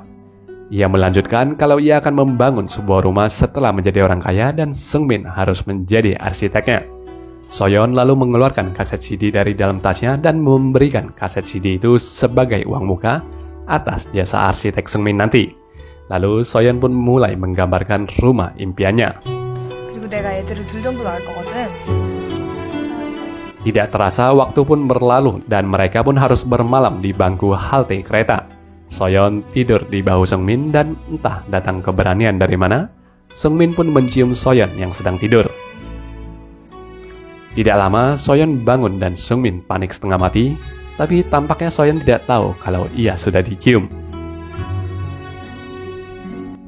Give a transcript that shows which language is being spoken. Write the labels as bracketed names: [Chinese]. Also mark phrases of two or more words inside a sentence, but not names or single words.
[Indonesian] Ia melanjutkan kalau ia akan membangun sebuah rumah setelah menjadi orang kaya dan Sungmin harus menjadi arsiteknya. Soyeon lalu mengeluarkan kaset CD dari dalam tasnya dan memberikan kaset CD itu sebagai uang muka atas jasa arsitek Sungmin nanti. Lalu Soyeon pun mulai menggambarkan rumah impiannya. [Korean] 그리고 내가 애들을 둘 정도 낳을 거거든. [Indonesian] Tidak terasa waktu pun berlalu dan mereka pun harus bermalam di bangku halte kereta. Soyeon tidur di bahu Sungmin dan entah datang keberanian dari mana, Sungmin pun mencium Soyeon yang sedang tidur. Tidak lama, Soyeon bangun dan Sungmin panik setengah mati, tapi tampaknya Soyeon tidak tahu kalau ia sudah dicium.